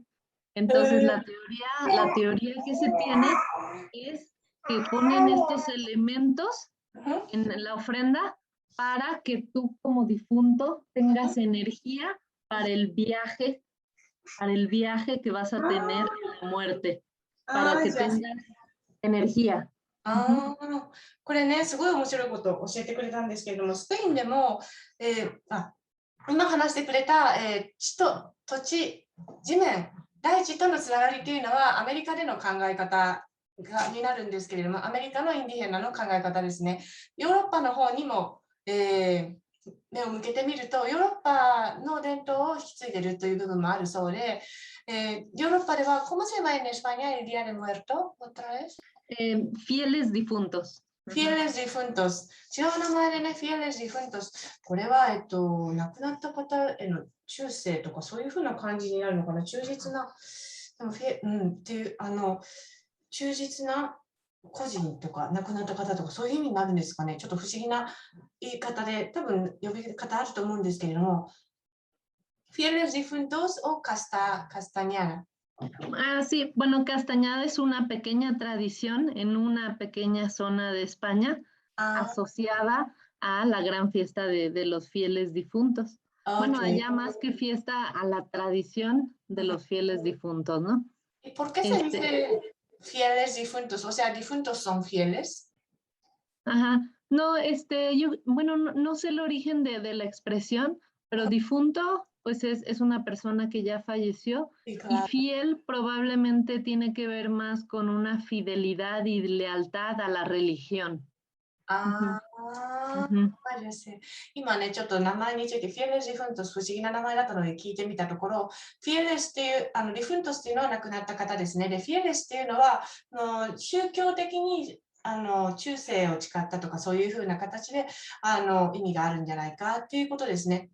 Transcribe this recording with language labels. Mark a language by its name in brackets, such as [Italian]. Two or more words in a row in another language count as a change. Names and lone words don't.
[Spanish] Entonces, la teoría que se tiene es que ponen estos elementos en la ofrenda para que tú como difunto tengas energía para el viaje que vas a tener en la muerte, para que tengas energía. [Japanese] これね、すごい面白いことを教えてくれたんですけれども、スペインでも、今話してくれた、地と土地、地面、大地とのつながりというのはアメリカでの考え方になるんですけれども、アメリカのインディヘナの考え方ですね。ヨーロッパの方にも、目を向けてみると、ヨーロッパの伝統を引き継いでいるという部分もあるそうで、ヨーロッパでは、 [Spanish] ¿cómo se llama en España el Día de Muerto? ¿Otra vez? Fieles difuntos. Fieles difuntos. [Japanese] 違う名前でね、 [Spanish] Fieles difuntos。 [Japanese] これは、亡くなった方への忠誠とか、そういうふうな感じになるのかな。忠実な、でもっていう、忠実な個人とか、亡くなった方とか、そういう意味になるんですかね。ちょっと不思議な言い方で、多分呼び方あると思うんですけれども、 [Spanish] Fieles difuntos o castañada. Ah, sí, bueno, Castañada es una pequeña tradición en una pequeña zona de España asociada a la gran fiesta de los fieles difuntos. Bueno, allá más que fiesta, a la tradición de los fieles difuntos, ¿no? ¿Y por qué se dice fieles difuntos? O sea, difuntos son fieles. Ajá, no, yo, bueno, no sé el origen de la expresión, pero difunto, pues es una persona que ya falleció, Sí, y claro. fiel probablemente tiene que ver más con una fidelidad y lealtad a la religión. [Japanese] やせ今ね、ちょっと名前について、フィエレス・リフントス、不思議な名前だったので聞いてみたところ、フィエレスっていう、リフントスっていうのは亡くなった方ですね。で、フィエレスっていうのは、宗教的に忠誠を誓ったとか、そういうふうな形で意味があるんじゃないかっていうことですね。